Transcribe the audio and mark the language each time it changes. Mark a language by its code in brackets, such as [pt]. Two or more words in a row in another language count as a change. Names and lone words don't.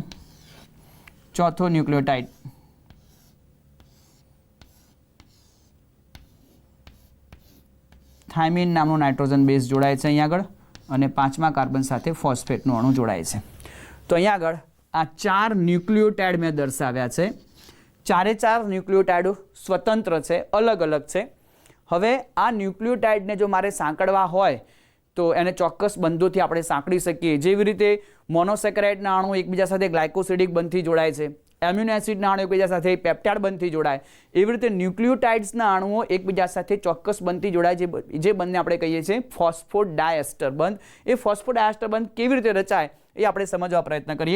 [gu] ચોથો ન્યૂક્લિયોટાઇડ થાયમિન નામનો નાઇટ્રોજન બેઝ જોડાય છે અહીં આગળ અને પાંચમા કાર્બન સાથે ફોસ્ફેટનો અણુ જોડાય છે। તો અહીં આગળ આ ચાર ન્યૂક્લિયોટાઇડ મેં દર્શાવ્યા છે। ચારે ચાર ન્યૂક્લિયોટાઇડ સ્વતંત્ર હૈ, અલગ અલગ હૈ। હવે આ ન્યૂક્લિયોટાઇડને જો મારે સાંકળવા હોય તો એને ચોક્કસ બંધોથી આપણે સાંકળી શકીએ। જેવી રીતે મોનોસેકેરાઇડના અણુ એકબીજા સાથે ગ્લાયકોસિડિક બંધથી જોડાય છે, એમ્યુનો એસિડના અણુ એકબીજા સાથે પેપ્ટાઇડ બંધથી જોડાય, એવી રીતે ન્યુક્લિયોટાઇડ્સના અણુઓ એકબીજા સાથે ચોક્કસ બંધથી જોડાય, જે બંધને આપણે કહીએ છીએ ફોસ્ફોડાયસ્ટર બંધ। એ ફોસ્ફોડાયસ્ટર બંધ કેવી રીતે રચાય એ આપણે સમજવા પ્રયત્ન કરીએ।